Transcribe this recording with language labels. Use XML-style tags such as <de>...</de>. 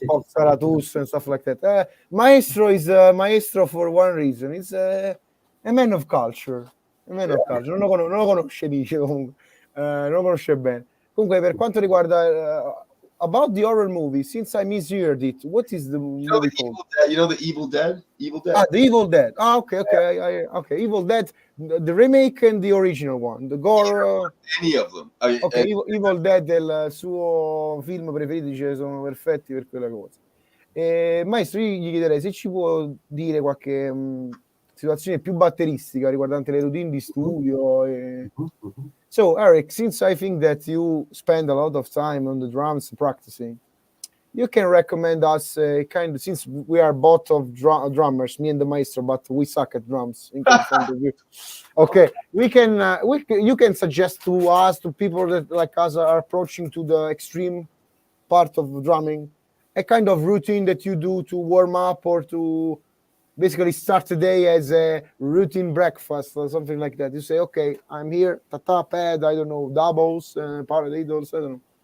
<en>Zarathustra and stuff like that. Maestro is Maestro for one reason. He's a man of culture.</en> <it>Non lo conosce, dice comunque. Non lo conosce bene. Comunque, per quanto riguarda</it> <en>about the horror movie, since I misheard it, what is the movie called? You know the Evil Dead? Evil Dead. The Evil Dead. Okay. Okay. Evil Dead, the remake and the original one. The gore. Any of them.</en> <it>Evil Dead è il suo film preferito, dice sono perfetti per quella cosa. Maestro, io gli chiederei se ci può dire qualche situazione più batteristica riguardante le routine di studio.</it> <en>So, Eric, since I think that you spend a lot of time on the drums practicing, you can recommend us since we are both of drummers, me and the Maestro, but we suck at drums. Okay, you can suggest to us, to people that like us are approaching to the extreme part of drumming, a kind of routine that you do to warm up or to basically start the day as a routine breakfast or something like that. You say, okay, I'm here, tata pad, I don't know, doubles, paradiddles, I don't know.</en>